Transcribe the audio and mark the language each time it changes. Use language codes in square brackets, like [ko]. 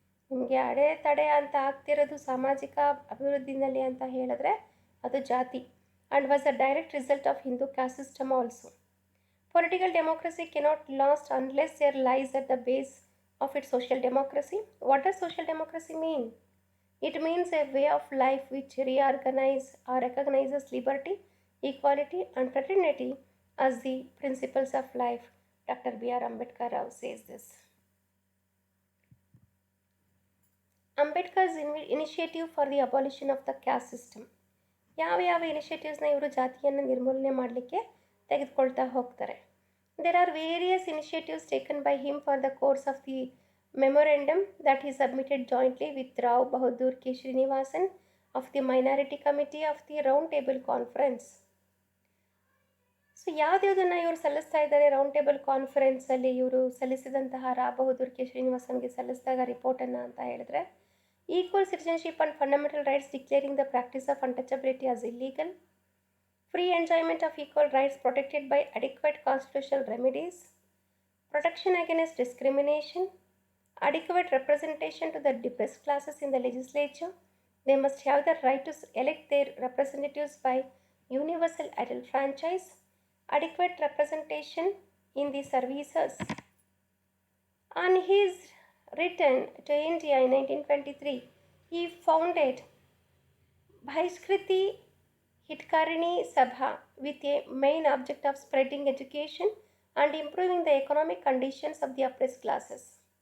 [kn] ನಿಮಗೆ ಅಡೆತಡೆ ಅಂತ ಆಗ್ತಿರೋದು ಸಾಮಾಜಿಕ ಅಭಿವೃದ್ಧಿನಲ್ಲಿ ಅಂತ ಹೇಳಿದ್ರೆ ಅದು ಜಾತಿ, [en] And was a direct result of Hindu caste system also. Political democracy cannot last unless there lies at the base of it social democracy. What does social democracy mean? It means a way of life which recognizes liberty, equality, and fraternity as the principles of life. Dr. B.R. Ambedkar says this. Ambedkar's initiative for the abolition of the caste system. [kn] ಯಾವ ಇನಿಷಿಯೇಟಿವ್ಸ್ನ ಇವರು ಜಾತಿಯನ್ನು ನಿರ್ಮೂಲನೆ ಮಾಡಲಿಕ್ಕೆ ತೆಗೆದುಕೊಳ್ತಾ ಹೋಗ್ತಾರೆ. [en] There are various initiatives taken by him for the course of the memorandum that he submitted jointly with Rao Bahadur K. Srinivasan of the Minority Committee of the Round Table Conference. [kn] So ಯಾವುದ್ಯಾವುದನ್ನು ಇವರು ಸಲ್ಲಿಸ್ತಾ ಇದ್ದಾರೆ round table ಕಾನ್ಫರೆನ್ಸಲ್ಲಿ ಇವರು ಸಲ್ಲಿಸಿದಂತಹ ರಾ Bahadur K ಶ್ರೀನಿವಾಸನ್ಗೆ ಸಲ್ಲಿಸಿದಾಗ ರಿಪೋರ್ಟನ್ನು ಅಂತ ಹೇಳಿದ್ರೆ, [en] Equal citizenship and fundamental rights declaring the practice of untouchability as illegal, free enjoyment of equal rights protected by adequate constitutional remedies, protection against discrimination, adequate representation to the depressed classes in the legislature. They must have the right to elect their representatives by universal adult franchise, adequate representation in the services. On his return to India in 1923, he founded Bhaiskriti Hitkarini Sabha with a main object of spreading education and improving the economic conditions of the oppressed classes.